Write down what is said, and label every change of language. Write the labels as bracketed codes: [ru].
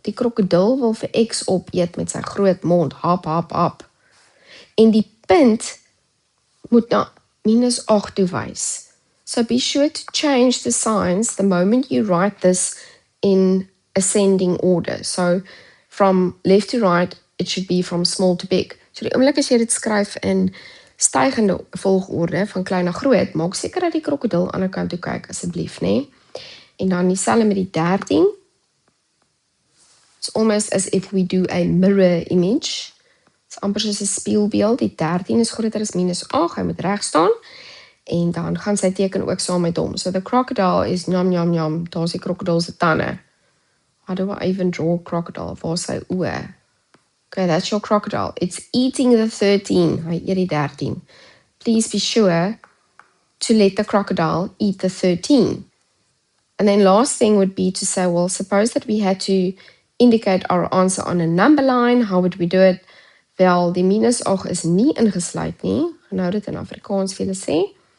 [af] Die krokodil wil vir x opeet met sy groot mond, hap, hap, hap. En die punt moet na minus 8 toe wys. [en] So be sure to change the signs the moment you write this in ascending order. So from left to right, it should be from small to big. [af] So die oomblik as jy dit skryf in stygende volgorde van klein na groot, maak seker dat die krokodil aan die kant toe kyk asseblief, nee. En dan dieselfde met die 13. [en] It's almost as if we do a mirror image. [af] It's amper soos 'n spieelbeeld. Die 13 is groter as minus 8, hy moet reg staan. En dan gaan sy teken ook saam met hom. [en] So the crocodile is nyam, nyam, nyam. [af] Daar is die krokodil se tande. [en] How do I even draw a crocodile? [af] Waar is sy oë? [en] Okay, that's your crocodile. It's eating the 13. [af] Hy eet die 13. [en] Please be sure to let the crocodile eat the 13. And then last thing would be to say, well, suppose that we had to indicate our answer on a number line. How would we do it? [af] Wel, die minus 8 is nie ingesluit nie. Nou dit in Afrikaans vir julle sê.